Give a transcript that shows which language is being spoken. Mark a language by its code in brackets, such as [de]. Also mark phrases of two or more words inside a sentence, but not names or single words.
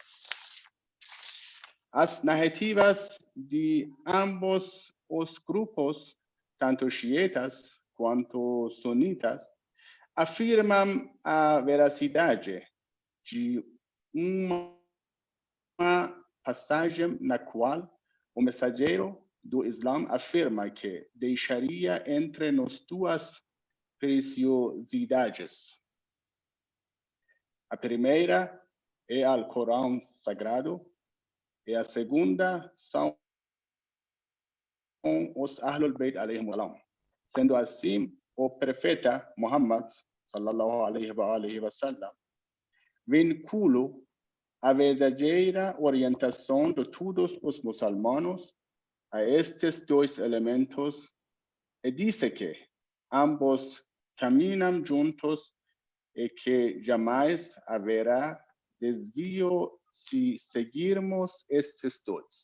[pt] As narrativas de ambos os grupos, tanto xiitas quanto sunitas, afirmam a veracidade de uma passagem na qual o mensageiro do Islã afirma que deixaria entre nós 2 preciosidades. A primeira é o Corão Sagrado, e a segunda são os [ar] أهل البيت عليهم السلام. [pt] Sendo assim, o profeta Muhammad [ar] صلى الله عليه وسلم [pt] vincula a verdadeira orientação de todos os muçulmanos a estes 2 elementos e disse que ambos caminham juntos e que jamais haverá desvio se seguirmos estes 2.